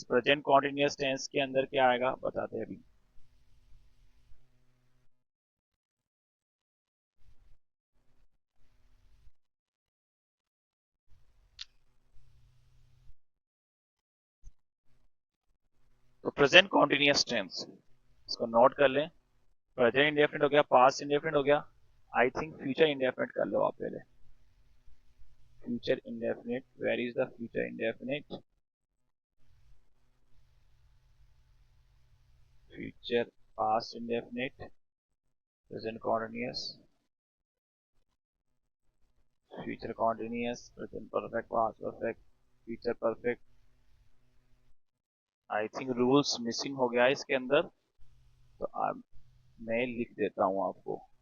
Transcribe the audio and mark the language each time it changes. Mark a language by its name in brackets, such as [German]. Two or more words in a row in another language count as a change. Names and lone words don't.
[English] present continuous tense [Hindi] के अंदर क्या आएगा बताते हैं अभी। तो [English] present continuous tense, [Hindi] इसको नोट कर लें। [English] present indefinite [Hindi] हो गया, [English] past indefinite [Hindi] हो गया, [English] I think future indefinite [Hindi] कर लो आप पहले। [English] future indefinite, where is the future indefinite, future past indefinite, present continuous, future continuous, present perfect, past perfect, future perfect। I think rules missing [Hindi] हो गया है इसके अंदर, तो अब मैं लिख देता हूं आपको।